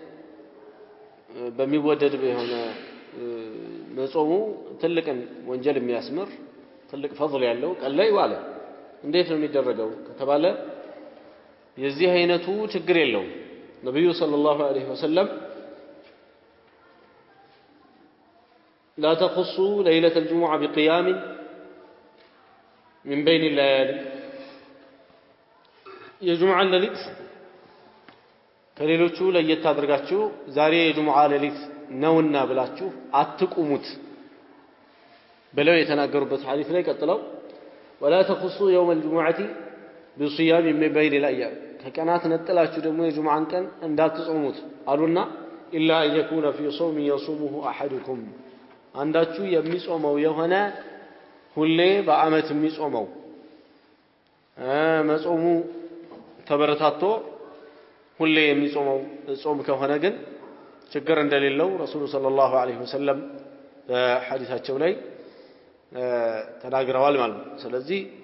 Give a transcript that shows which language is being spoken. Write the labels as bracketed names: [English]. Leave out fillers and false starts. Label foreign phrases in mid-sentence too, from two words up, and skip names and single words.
[Amharic] በሚወደድ የሆነ መጾሙ ትልቅን ወንጀል የሚያስምር ትልቅ ፈضል ያለው ቀን ላይ ዋለ እንዴት ነው የሚደረገው ከተባለ የዚህ አይነቱ ችግር የለውም። ነብዩ [Arabic] صلى الله عليه وسلم لا تخصوا ليلة الجمعة بقيام من بين الليالي [Amharic] የጁምዓ ሌሊት ከሌሎቹ ለየት አድርጋችሁ ዛሬ የጁምዓ ሌሊት ነውና ብላችሁ አትቁሙት ብለው የተናገሩበት ሐዲስ ላይ ቀጥለው [Arabic] ولا تخصوا يوم الجمعة بصيام من بين الأيام [Amharic] ከቀናት ነጥላችሁ ደግሞ የጁምዓን ቀን እንዳትጾሙት አሉና [Arabic] إلا أن يكون في صوم يصومه أحدكم [Amharic] አንዳችሁ የሚጾመው የሆነ ሁሌ በአመት የሚጾመው መጾሙ ተበረታቶ ሁሌ የሚጾመው ጾም ከሆነ ግን ችግር እንደሌለው ረሱሉ [Arabic] صلى الله عليه وسلم [Amharic] በሐዲሳቸው ላይ ተናግረዋል ማለት ነው። ስለዚህ